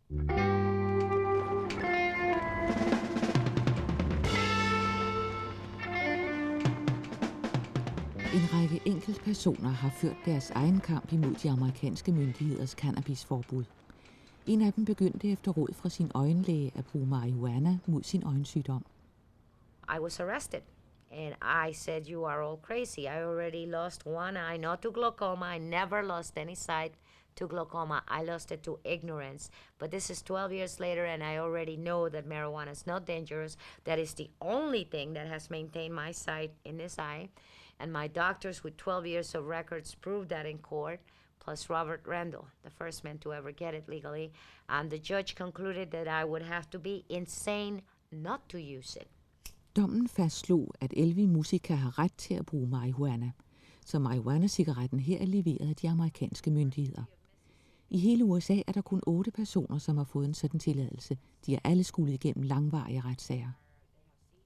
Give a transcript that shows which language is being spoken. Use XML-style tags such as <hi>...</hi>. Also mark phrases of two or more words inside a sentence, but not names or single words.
<da>En række enkeltpersoner har ført deres egen kamp imod de amerikanske myndigheders cannabisforbud. En af dem begyndte efter råd fra sin øjenlæge at bruge marihuana mod sin øjensygdom.</da> <en>I was arrested, and I said, "You are all crazy. I already lost one eye, not to glaucoma. I never lost any sight to glaucoma. I lost it to ignorance. But this is 12 years later, and I already know that marijuana is not dangerous. That is the only thing that has maintained my sight in this eye. And my doctors with 12 years of records proved that in court, plus Robert Randall, the first man to ever get it legally. And the judge concluded that I would have to be insane not to use it."</en> <da>Dommen fastslog, at Elvi Musica har ret til at bruge marihuana, så marihuana-cigaretten her er leveret af de amerikanske myndigheder. I hele USA er der kun 8 personer, som har fået en sådan tilladelse. De er alle skulle igennem langvarige retssager.</da>